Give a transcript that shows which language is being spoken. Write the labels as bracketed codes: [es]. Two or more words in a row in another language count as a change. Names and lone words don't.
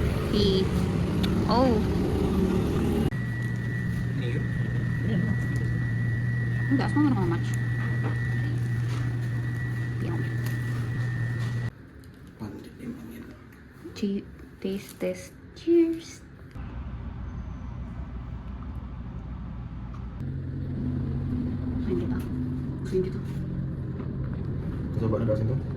[id] P. Oh. Enggak, semua [en] how much? Yum. Taste test. Cheers. [tl] Hindi ba? Hindi to. [id] Coba ada sini.